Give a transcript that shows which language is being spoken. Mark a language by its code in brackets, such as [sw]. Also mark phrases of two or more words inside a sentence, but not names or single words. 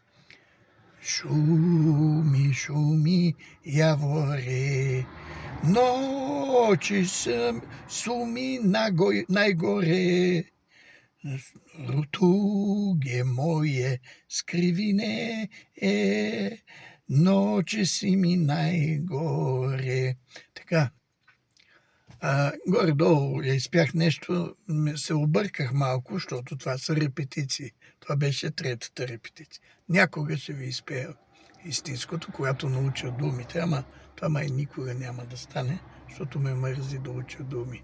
[sr] Šumi, šumi, javore, noći su mi najgore, tuge moje skrivine, noći si mi najgore. [bg] Така, горе-долу я изпях нещо, се обърках малко, защото това са репетиции. Това беше третата репетиция. Някога ще ви изпея истинското, когато науча думите, ама това май никога няма да стане, защото ме мързи да уча думи.